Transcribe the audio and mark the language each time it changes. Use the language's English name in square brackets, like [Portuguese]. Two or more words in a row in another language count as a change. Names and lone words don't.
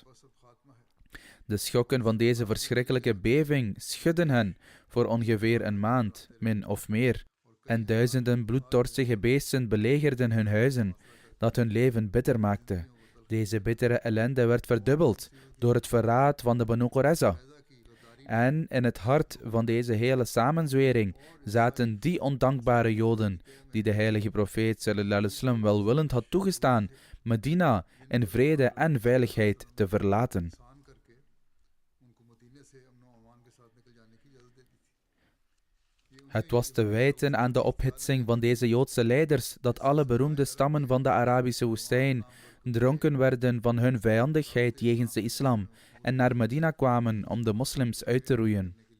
[Dutch] De schokken van deze verschrikkelijke beving schudden hen voor ongeveer een maand, min of meer, en duizenden bloeddorstige beesten belegerden hun huizen, dat hun leven bitter maakte. Deze bittere ellende werd verdubbeld door het verraad van de Banu Qurayza. En in het hart van deze hele samenzwering zaten die ondankbare Joden die de heilige profeet [Arabic] صلى الله عليه وسلم [Dutch] welwillend had toegestaan Medina in vrede en veiligheid te verlaten. Het was te wijten aan de ophitsing van deze Joodse leiders dat alle beroemde stammen van de Arabische woestijn dronken werden van hun vijandigheid jegens de islam en naar Medina kwamen om de moslims uit te roeien.